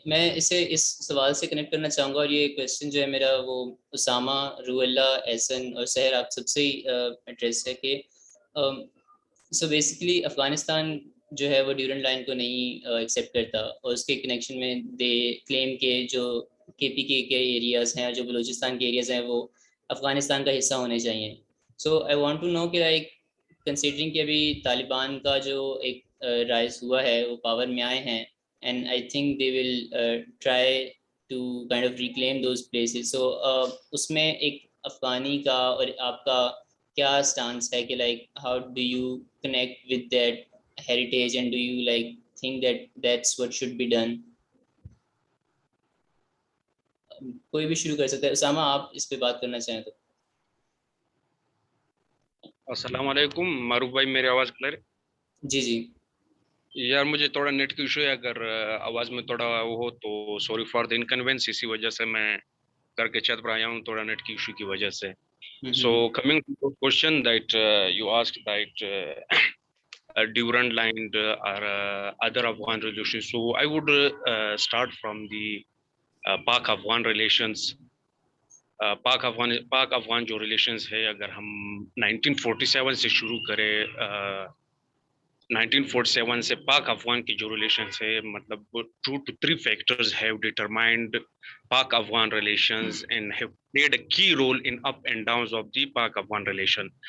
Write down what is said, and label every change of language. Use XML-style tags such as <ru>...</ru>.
<ur>میں اسے اس سوال سے کنیکٹ کرنا چاہوں گا، اور یہ کویسچن جو ہے میرا وہ اسامہ، روح اللہ، احسن اور سحر آپ سب سے ایڈریس ہے کہ سو بیسیکلی افغانستان جو ہے وہ ڈیورنٹ لائن کو نہیں ایکسیپٹ کرتا، اور اس کے کنیکشن میں دے کلیم کے جو کے پی کے ایریاز ہیں، جو بلوچستان کے ایریاز ہیں، وہ افغانستان کا حصہ ہونے چاہیے.</ur> <en>so I want to know</en> <ur>کہ لائک کنسیڈرنگ کہ ابھی طالبان کا جو ایک رائز ہوا ہے، وہ پاور میں آئے ہیں،</ur> <en>and I think they will try to kind of reclaim those places. So</en> <ur>اس میں ایک افغانی کا اور آپ کا کیا سٹانس ہے کہ</ur> <en>like how do you connect with that heritage, and do you like think that that's what should be done?</en> <ur>کوئی بھی شروع کر سکتا ہے. اسامہ آپ اس پہ بات کرنا چاہیں تو. السلام علیکم معروف بھائی، میری آواز کلیئر؟ جی جی. یار مجھے تھوڑا نیٹ کی ایشو ہے، اگر آواز میں تھوڑا وہ ہو تو سوری فار دا انکنوینس، اسی وجہ سے میں کر کے چھت پر آیا ہوں تھوڑا نیٹ کی ایشو کی وجہ سے.</ur> <en>So coming to question that you ask that Durand line or other Afghan relations. So I would start from the Pak-Afghan relations.</en> <ur>Pak Afghan جو ریلیشنز ہے، اگر ہم 1947 سے شروع کریں، 1947 سے پاک افغان کی جو ریلیشنز ہے، مطلب</ur> <en>2 to 3 factors have determined Pak Afghan relations and have played a key role in up and downs of the Pak Afghan relation.</en>